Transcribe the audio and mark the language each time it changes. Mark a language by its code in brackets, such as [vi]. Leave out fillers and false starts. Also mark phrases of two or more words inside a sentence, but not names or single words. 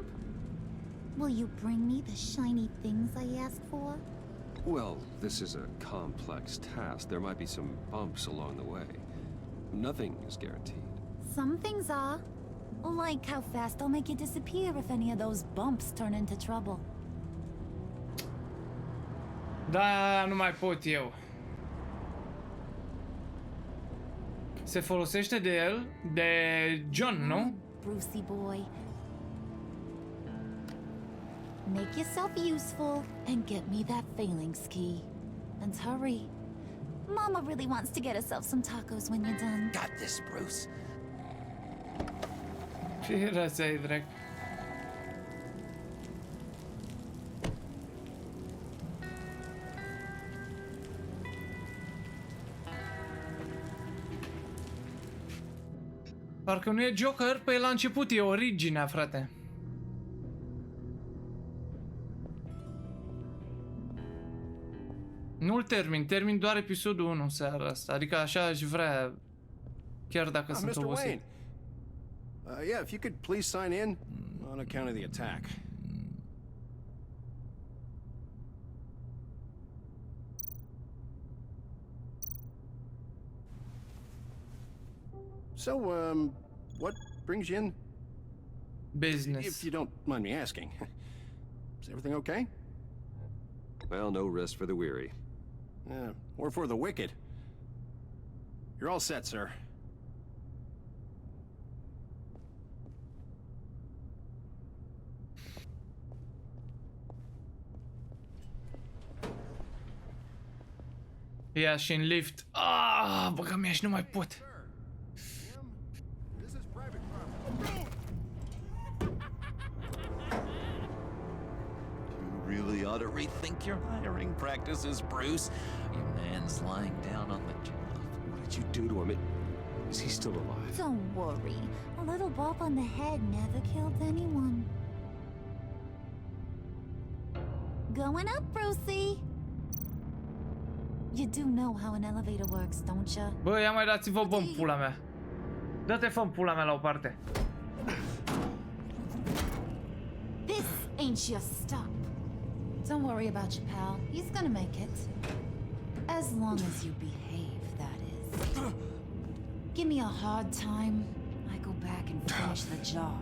[en] Will you bring me the shiny things I ask for? Well, this is a complex task. There might be some bumps along the way. Nothing is guaranteed. Some things are. Like how fast I'll make you disappear if any of those bumps turn into trouble. [ro] Da, nu mai pot eu. Se folosește de el, de John, nu? [en] Brucey boy. Make yourself useful and get me that phalanx key. And hurry. Mama really wants to get herself some tacos when you're done. Got this, Bruce. [ro] Ce raza ai, drag? Parcă nu e Joker, păi la început e originea, frate. Nu-l termin doar episodul 1 seara asta, adică așa aș vrea, chiar dacă sunt [en] Mr. [ro] obosit. [en] Wayne. Yeah, if you could please sign in on account of the attack. So, what brings you in? Business. If you don't mind me asking. Is everything okay? Well, no rest for the weary. Or for the wicked. You're all set, sir. [ro] Ia și în lift. Ah, băga mea și nu mai pot. [en] Really ought to rethink your hiring practices, Bruce. Your man's lying down on the job. What did you do to him? Is he still alive? Don't worry. A little bump on the head never killed anyone. Going up, Brucey. You do know how an elevator works, don't you? [ro] Bă, ia mai dați-vă bă în pula mea. Dă-te fă în pula mea la o parte. [en] This ain't your stop. Don't worry about your pal. He's gonna make it. As long as you behave, that is. Give me a hard time, I go back and finish the job.